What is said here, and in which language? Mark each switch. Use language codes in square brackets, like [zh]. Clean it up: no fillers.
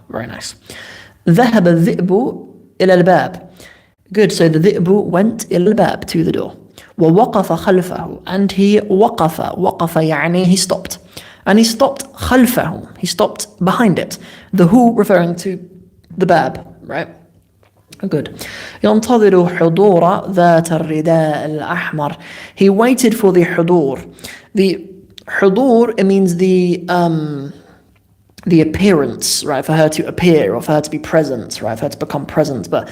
[en] Very nice. [ar] ذهب الذئب إلى الباب. [en] Good, so the ذئب went [ar] إلى الباب, [en] to the door. [ar] ووقف خلفه, [en] and he وقف يعني he stopped. And he stopped خلفه, he stopped behind it. The who referring to the bab, right? Good. [ar] ينتظر حضور ذات الرداء الأحمر. [en] He waited for the حضور. The حضور, it means the appearance, right? For her to appear, or for her to be present, right? For her to become present.